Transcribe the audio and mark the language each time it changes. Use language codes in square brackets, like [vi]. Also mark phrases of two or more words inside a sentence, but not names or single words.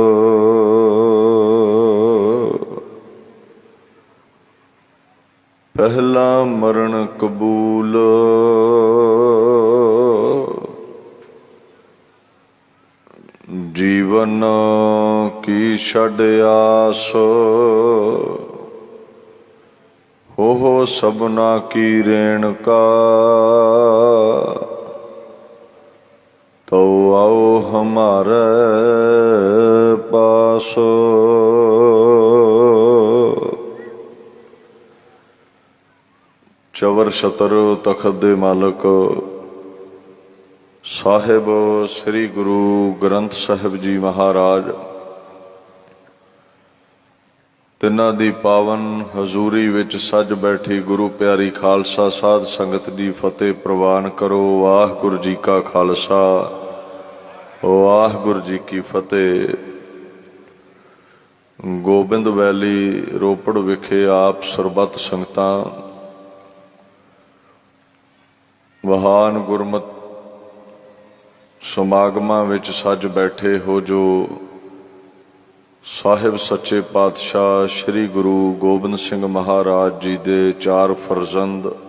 [pa] ਪਹਿਲਾ ਮਰਣ ਕਬੂਲ ਜੀਵਨ ਕੀ ਛਡ ਆਸ। ਹੋ ਸਭਨਾ ਕੀ ਰੇਣਕਾ ਤੋ ਆਓ ਹਮਾਰੇ ਪਾਸ। ਚਵਰ ਛਤਰ ਤਖ਼ਤ ਦੇ ਮਾਲਕ ਸਾਹਿਬ ਸ੍ਰੀ ਗੁਰੂ ਗ੍ਰੰਥ ਸਾਹਿਬ ਜੀ ਮਹਾਰਾਜ ਤਿਨ੍ਹਾਂ ਦੀ ਪਾਵਨ ਹਜ਼ੂਰੀ ਵਿਚ ਸਜ ਬੈਠੀ ਗੁਰੂ ਪਿਆਰੀ ਖ਼ਾਲਸਾ ਸਾਧ ਸੰਗਤ ਦੀ ਫ਼ਤਿਹ ਪ੍ਰਵਾਨ ਕਰੋ। ਵਾਹਿਗੁਰੂ ਜੀ ਕਾ ਖ਼ਾਲਸਾ ਵਾਹਿਗੁਰੂ ਜੀ ਕੀ ਫ਼ਤਿਹ। ਗੋਬਿੰਦ ਵੈਲੀ ਰੋਪੜ ਵਿਖੇ ਆਪ ਸਰਬੱਤ ਸੰਗਤਾਂ ਮਹਾਨ ਗੁਰਮਤ ਸਮਾਗਮਾਂ ਵਿਚ ਸਜ ਬੈਠੇ ਹੋ ਜੋ ਸਾਹਿਬ ਸੱਚੇ ਪਾਤਸ਼ਾਹ ਸ੍ਰੀ ਗੁਰੂ ਗੋਬਿੰਦ ਸਿੰਘ ਮਹਾਰਾਜ ਜੀ ਦੇ ਚਾਰ ਫ਼ਰਜ਼ੰਦ